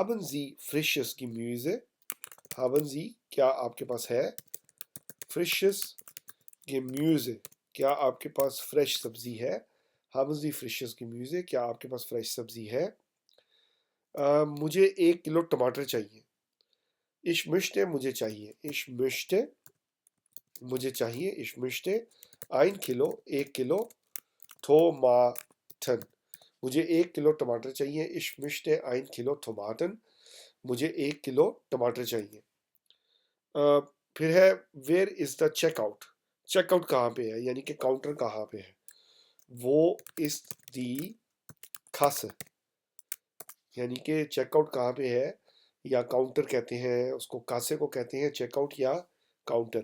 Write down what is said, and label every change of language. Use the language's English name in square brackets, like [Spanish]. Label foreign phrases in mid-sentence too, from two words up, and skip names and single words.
[German] Haben Sie frisches Gemüse? haben Sie, [Hindi] क्या आपके पास है, [German] frisches Gemüse, [Hindi] क्या आपके पास फ्रेश सब्जी है, [German] haben Sie frisches Gemüse, [Hindi] क्या आपके पास फ्रेश सब्जी है। मुझे 1 किलो टमाटर चाहिए, [German] ich möchte [Hindi] मुझे चाहिए, [German] ich möchte [Hindi] मुझे चाहिए, [German] ich möchte [Hindi] 1 किलो 1 किलो Tomaten, मुझे 1 किलो टमाटर चाहिए, [German] ich möchte 1 किलो Tomaten, [Hindi] मुझे 1 किलो टमाटर चाहिए। फिर है [English] where is the checkout, [Hindi] चेकआउट कहाँ पे है, यानी कि काउंटर कहाँ पे है, [German] Wo ist die Kasse, [Hindi] यानी कि चेकआउट कहाँ पे है, या काउंटर कहते हैं उसको, कासे को कहते हैं चेकआउट या काउंटर।